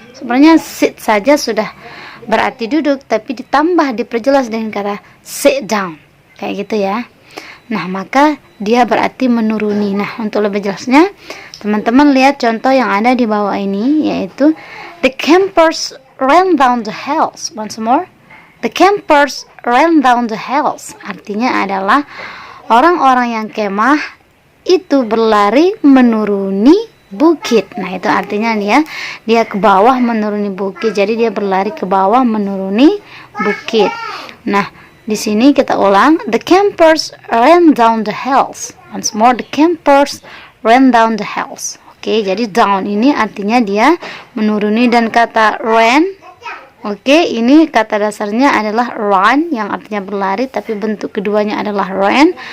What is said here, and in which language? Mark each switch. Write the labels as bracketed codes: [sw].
[id] Sebenarnya sit saja sudah berarti duduk, tapi ditambah diperjelas dengan kata [en] sit down. [id] Kayak gitu ya. Nah, maka dia berarti menuruni. Nah, untuk lebih jelasnya, teman-teman lihat contoh yang ada di bawah ini, yaitu [en] the campers ran down the hills. Once more, the campers ran down the hills. [id] Artinya adalah orang-orang yang kemah itu berlari menuruni bukit. Nah, itu artinya dia ke bawah menuruni bukit. Jadi dia berlari ke bawah menuruni bukit. Nah, di sini kita ulang, [en] the campers ran down the hills. Once more, the campers ran down the hills. [id] Oke, jadi down ini artinya dia menuruni, dan kata ran, oke, ini kata dasarnya adalah run yang artinya berlari, tapi bentuk keduanya adalah ran.